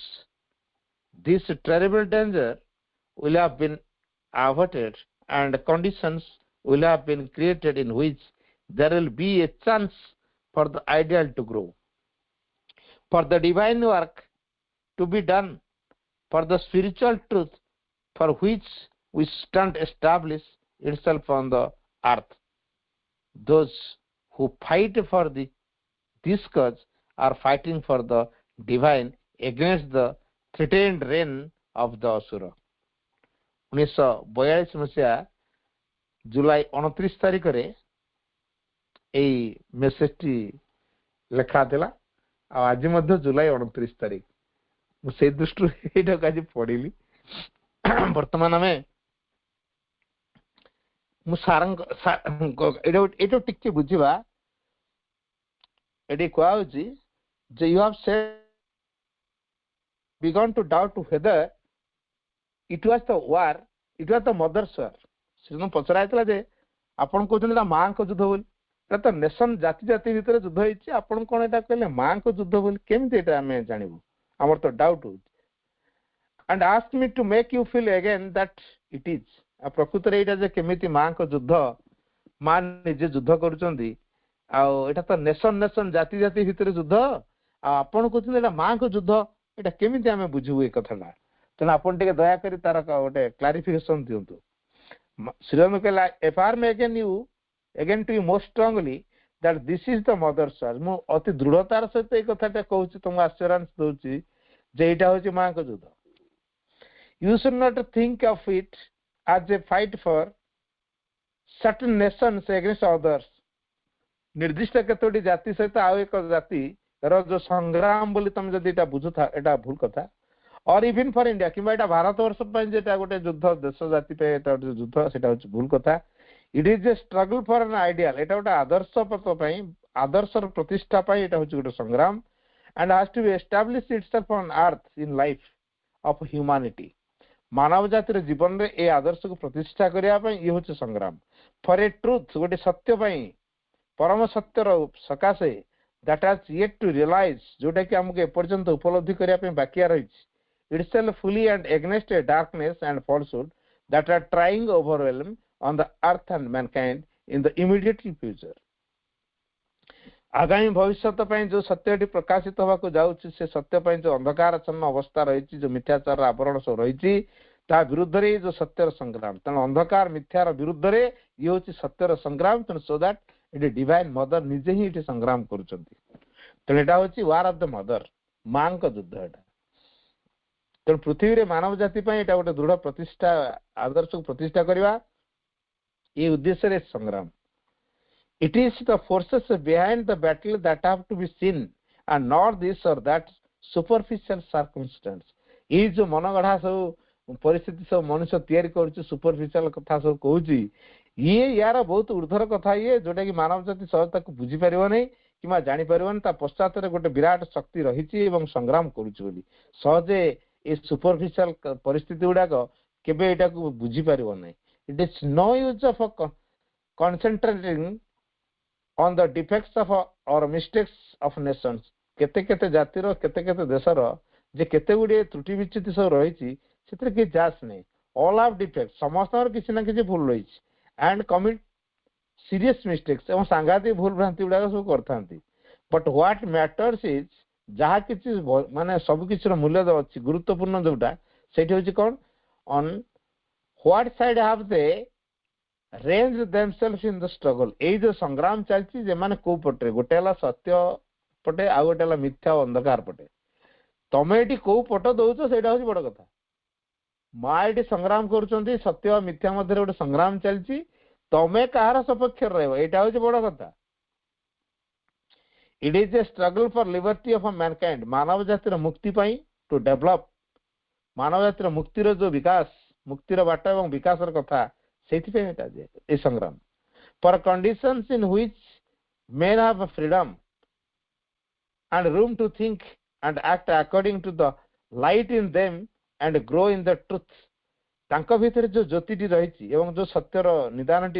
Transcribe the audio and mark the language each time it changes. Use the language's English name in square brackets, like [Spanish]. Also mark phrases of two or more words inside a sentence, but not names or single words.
[English] this terrible danger will have been averted and conditions will have been created in which there will be a chance for the ideal to grow, for the divine work to be done, for the spiritual truth for which we stand establish itself on the earth. Those who fight for this cause are fighting for the divine against the threatened reign of the Asura. [Odia] 1942 ମସିହା ଜୁଲାଇ 29 ତାରିଖରେ ଏଇ ମେସେଜଟି ଲେଖା ଥିଲା ଆଉ ଆଜି ମଧ୍ୟ ଜୁଲାଇ 29 ତାରିଖ ମୁଁ ସେଇ ଦୃଷ୍ଟିରୁ ଏଇଟାକୁ ଆଜି ପଢିଲି। ବର୍ତ୍ତମାନ ଆମେ ମୁଁ ଏଇଟା ଟିକେ ବୁଝିବା। ଏଠି କୁହାଯାଉଛି ଯେ [English] you have said begun to doubt whether it was the war, it was the mother's war. [Odia] ସେଦିନ ପଚରା ହେଇଥିଲା ଯେ ଆପଣ କହୁଛନ୍ତି ଏଟା ମାଙ୍କ ଯୁଦ୍ଧ ବୋଲି, ଏଟା ତ ନେସନ ଜାତି ଜାତି ଭିତରେ ଯୁଦ୍ଧ ହେଇଛି, ଆପଣ କଣ ଏଟା କହିଲେ ମାଙ୍କ ଯୁଦ୍ଧ ବୋଲି? କେମିତି ଏଟା ଆମେ ଜାଣିବୁ? ଆମର ତ ଡାଉଟ୍ ହଉଛି। [English] and asked me to make you feel again that it is. [Odia] ପ୍ରକୃତରେ ଏଇଟା ଯେ କେମିତି ମାଙ୍କ ଯୁଦ୍ଧ, ମା ନିଜେ ଯୁଦ୍ଧ କରୁଛନ୍ତି ଆଉ ଏଟା ତ ନେସନ ଜାତି ଜାତି ଭିତରେ ଯୁଦ୍ଧ, ଆଉ ଆପଣ କହୁଛନ୍ତି ଏଟା ମାଙ୍କ ଯୁଦ୍ଧ, ଏଟା କେମିତି ଆମେ ବୁଝିବୁ ଏ କଥାଟା? ତେଣୁ ଆପଣ ଟିକେ ଦୟାକରି ତାର ଗୋଟେ କ୍ଲାରିଫିକେସନ ଦିଅନ୍ତୁ। [English] ଶ୍ରୀରାମ କହିଲା affirm again to you most strongly that this is the mother's war. [Odia] ମୁଁ ଅତି ଦୃଢତାର ସହିତ ଏଇ କଥାଟା କହୁଛି, ତମକୁ ଆଶ୍ଚର୍ଯ୍ୟ ଦଉଛି ଯେ ଏଇଟା ହଉଛି ମାଙ୍କ ଯୁଦ୍ଧ। [English] You should not think of it as a fight for certain nations against others. [Odia] ନିର୍ଦ୍ଦିଷ୍ଟ କେତୋଟି ଜାତି ସହିତ ଆଉ ଏକ ଜାତିର ଯୋଉ ସଂଗ୍ରାମ ବୋଲି ତମେ ଯଦି ଏଟା ବୁଝୁଥା, ଏଟା ଭୁଲ କଥା। [English] or even for India, [Odia] କିମ୍ବା ଏଟା ଭାରତ ବର୍ଷ ପାଇଁ ଯେଟା ଗୋଟେ ଯୁଦ୍ଧ, ଦେଶ ଜାତି ପାଇଁ ଏଟା ଗୋଟେ ଯୁଦ୍ଧ, ସେଟା ହଉଛି ଭୁଲ କଥା। [English] It is a struggle for an ideal. [Odia] ଏଟା ଗୋଟେ ଆଦର୍ଶ ପଥ ପାଇଁ, ଆଦର୍ଶର ପ୍ରତିଷ୍ଠା ପାଇଁ ଏଟା ହଉଛି ଗୋଟେ ସଂଗ୍ରାମ। [English] and has to be established itself on earth in life of humanity. [Odia] ମାନବ ଜାତିର ଜୀବନରେ ଏ ଆଦର୍ଶକୁ ପ୍ରତିଷ୍ଠା କରିବା ପାଇଁ ଇଏ ହଉଛି ସଂଗ୍ରାମ। [English] for a truth, [Odia] ଗୋଟେ ସତ୍ୟ ପାଇଁ, ପରମ ସତ୍ୟର ସକାଶେ, [English] that has yet to realize, [Odia] ଯୋଉଟା କି ଆମକୁ ଏପର୍ଯ୍ୟନ୍ତ ଉପଲବ୍ଧି କରିବା ପାଇଁ ବାକି ରହିଛି, [English] itself fully and against a darkness and falsehood that are trying to overwhelm on the earth and mankind in the immediate future. [Odia] ଆଗାମୀ ଭବିଷ୍ୟତ ପାଇଁ ଯୋଉ ସତ୍ୟଟି ପ୍ରକାଶିତ ହେବାକୁ ଯାଉଛି, ସେ ସତ୍ୟ ପାଇଁ ଯୋଉ ଅନ୍ଧକାରାଚ୍ଛନ୍ନ ଅବସ୍ଥା ରହିଛି, ଯୋଉ ମିଥ୍ୟାଚାରର ଆବରଣ ସବୁ ରହିଛି, ତା ବିରୁଦ୍ଧରେ ଯୋଉ ସତ୍ୟର ସଂଗ୍ରାମ। ତେଣୁ ଅନ୍ଧକାର ମିଥ୍ୟାର ବିରୁଦ୍ଧରେ ଇଏ ହଉଛି ସତ୍ୟର ସଂଗ୍ରାମ। ତେଣୁ [English] so that [Odia] ଏଠି [English] divine mother [Odia] ନିଜେ ହିଁ ଏଠି ସଂଗ୍ରାମ କରୁଛନ୍ତି। ତେଣୁ ଏଟା ହଉଛି [English] war of the mother, [Odia] ମାଙ୍କ ଯୁଦ୍ଧ ଏଟା। ତେଣୁ ପୃଥିବୀରେ ମାନବ ଜାତି ପାଇଁ ଏଟା ଗୋଟେ ଦୃଢ ପ୍ରତିଷ୍ଠା, ଆଦର୍ଶକୁ ପ୍ରତିଷ୍ଠା କରିବା, ଏ ଉଦ୍ଦେଶ୍ୟରେ ସଂଗ୍ରାମ। [English] It is the forces behind the battle that have to be seen and not this or that superficial circumstance. [Odia] ଏଇ ଯୋଉ ମନଗଢା ସବୁ ପରିସ୍ଥିତି ସବୁ ମଣିଷ ତିଆରି କରୁଛି, ସୁପରଫିସିଆଲ କଥା ସବୁ କହୁଛି, ଇଏ ୟାର ବହୁତ ଉର୍ଦ୍ଧ୍ୱର କଥା, ଇଏ ଯୋଉଟା କି ମାନବ ଜାତି ସହଜ ତାକୁ ବୁଝିପାରିବ ନାହିଁ କିମ୍ବା ଜାଣିପାରିବନି। ତା ପଶ୍ଚାତରେ ଗୋଟେ ବିରାଟ ଶକ୍ତି ରହିଛି ଏବଂ ସଂଗ୍ରାମ କରୁଛି ବୋଲି ସହଜେ ଏ ସୁପରଫିସିଆଲ ପରିସ୍ଥିତି ଗୁଡାକ କେବେ ଏଟାକୁ ବୁଝିପାରିବ ନାହିଁ। [English] It is no use of concentrating on the defects of or mistakes of nations. [Odia] କେତେ କେତେ ଜାତିର, କେତେ କେତେ ଦେଶର ଯେ କେତେ ଗୁଡିଏ ତ୍ରୁଟି ବିଚ୍ୟୁତି ସବୁ ରହିଛି, ସେଥିରେ କିଛି ଯାସ୍ ନାହିଁ। [English] all have defects, [Odia] ସମସ୍ତଙ୍କର କିଛି ନା କିଛି ଭୁଲ ରହିଛି। [English] and commit serious mistakes, [Odia] ଏବଂ ସାଂଘାତିକ ଭୁଲ ଭ୍ରାନ୍ତି ଗୁଡାକ ସବୁ କରିଥାନ୍ତି। [English] but what matters is, [Odia] ଯାହା କିଛି ମାନେ ସବୁ କିଛିର ମୂଲ୍ୟ ଅଛି, ଗୁରୁତ୍ୱପୂର୍ଣ୍ଣ ଯୋଉଟା, ସେଇଠି ହଉଛି କଣ? [English] on what side have they range themselves in the struggle. [Odia] ଏଇ ଯୋଉ ସଂଗ୍ରାମ ଚାଲିଛି, ଯେମାନେ କୋଉ ପଟରେ, ଗୋଟେ ହେଲା ସତ୍ୟ ପଟେ, ଆଉ ଗୋଟେ ହେଲା ମିଥ୍ୟା ଓ ଅନ୍ଧକାର ପଟେ। ତମେ ଏଠି କୋଉ ପଟ ଦଉଛ ସେଇଟା ହଉଛି ବଡ କଥା। ମା ଏଠି ସଂଗ୍ରାମ କରୁଛନ୍ତି, ସତ୍ୟ ଆଉ ମିଥ୍ୟା ମଧ୍ୟରେ ଗୋଟେ ସଂଗ୍ରାମ ଚାଲିଛି, ତମେ କାହାର ସପକ୍ଷରେ ରହିବ, ଏଇଟା ହଉଛି ବଡ କଥା। [English] It is a struggle for liberty of mankind. [Odia] ମାନବ ଜାତିର ମୁକ୍ତି ପାଇଁ, [English] to develop, [Odia] ମାନବ ଜାତିର ମୁକ୍ତିର ଯୋଉ ବିକାଶ, ମୁକ୍ତିର ବାଟ ଏବଂ ବିକାଶର କଥା, ସେଇଥିପାଇଁ ଏଟା ଏ ସଂଗ୍ରାମ [English] for conditions in which men have freedom and room to think and act according to the light in them and grow in the truth [Odia] ତାଙ୍କ ଭିତରେ ଯୋଉ ଜ୍ୟୋତିଟି ରହିଛି ଏବଂ ଯୋଉ ସତ୍ୟର ନିଦାନଟି